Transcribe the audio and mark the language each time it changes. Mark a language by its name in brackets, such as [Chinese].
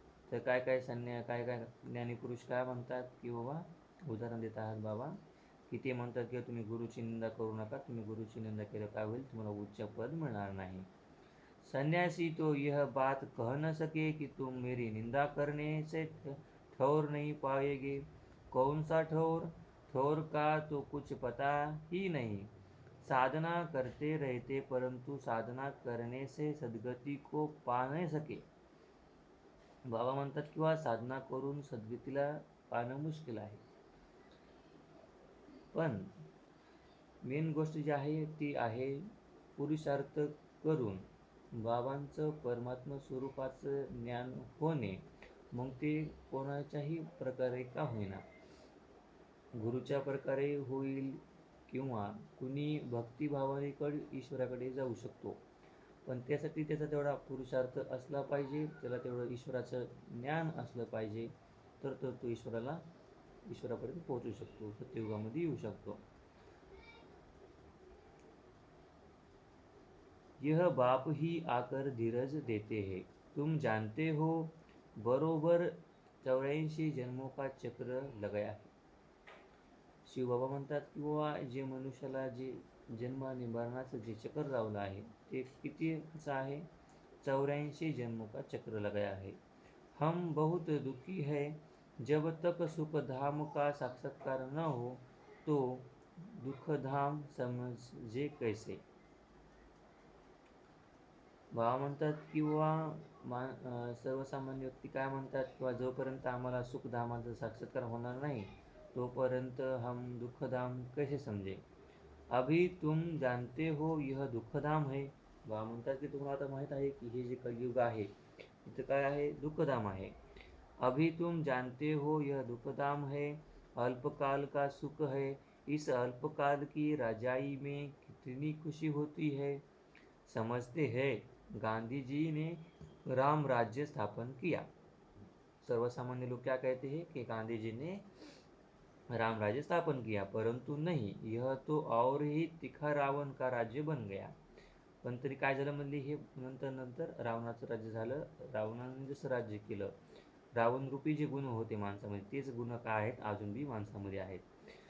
[Marathi] तर काय काय ज्ञानीपुरुष काय म्हणतात की बाबा, उदाहरण देत आहात बाबा, की ते म्हणतात की तुम्ही गुरुची निंदा करू नका, तुम्ही गुरुची निंदा केलं काय होईल, तुम्हाला उच्च पद मिळणार नाही. [Hindi] सन्यासी तो यह बात कह न सके कि तुम मेरी निंदा करने से ठौर नहीं पाएंगे. कौन सा ठौर. ठौर का तो कुछ पता ही नहीं. साधना करते रहते परंतु साधना करने से सद्गति को पा नहीं सके. [Marathi] बाबा म्हणतात किंवा साधना करून सद्गतीला पाहणं मुश्किल आहे. पण मेन गोष्ट जी आहे ती आहे पुरुषार्थ करून बाबांचं परमात्मा स्वरूपाचं ज्ञान होणे. मग ते कोणाच्याही प्रकारे का होईना, गुरुच्या प्रकारे होईल किंवा कुणी भक्तिभावनेकडे ईश्वराकडे जाऊ शकतो. पण त्यासाठी त्याचा तेवढा पुरुषार्थ असला पाहिजे, त्याला तेवढं ईश्वराचं ज्ञान असलं पाहिजे, तर तो ईश्वरापर्यंत पोहोचू शकतो, सत्ययुगामध्ये येऊ शकतो. [Hindi] यह बाप ही आकर धीरज देते हैं. तुम जानते हो बरोबर 84 जन्मों का चक्र लगाया है. [Marathi] शिवबाबा म्हणतात की बाबा जे मनुष्याला जे जन्म आणि मरणाचं जे चक्र लावलं आहे ते कितीचं आहे, [Hindi] 84 जन्मों का चक्र लगाया है. हम बहुत दुखी है. जब तक सुखधाम का साक्षात्कार न हो तो दुःखधाम समजे कैसे. [Marathi] बाबा म्हणतात किंवा सर्वसामान्य व्यक्ती काय म्हणतात, किंवा जोपर्यंत आम्हाला सुखधामाचा साक्षात्कार होणार नाही तोपर्यंत [Hindi] हम दुःखधाम कैसे समजे. अभी तुम जानते हो यह दुःखधाम है. [Marathi] बाबा म्हणतात की तुम्हाला आता माहीत आहे की हे जे कलियुग आहे इथं काय आहे, दुःखधाम आहे. [Hindi] अभी तुम जानते हो यह दुःखधाम है. अल्पकाल का सुख है. इस अल्पकाल की रजाई में कितनी खुशी होती है. समझते हैं गांधी जी ने राम राज्य स्थापन किया. सर्वसामान्य लोग क्या कहते हैं कि गांधी जी ने राम राज्य स्थापन किया, परंतु नहीं, यह तो और ही तिखा रावण का राज्य बन गया. [Marathi] पण तरी काय झालं म्हणले, हे नंतर रावणाचं राज्य झालं. रावणाने जसं राज्य केलं, रावण रूपी जे गुण होते माणसामध्ये तेच गुण काय आहेत, अजून बी माणसामध्ये आहेत.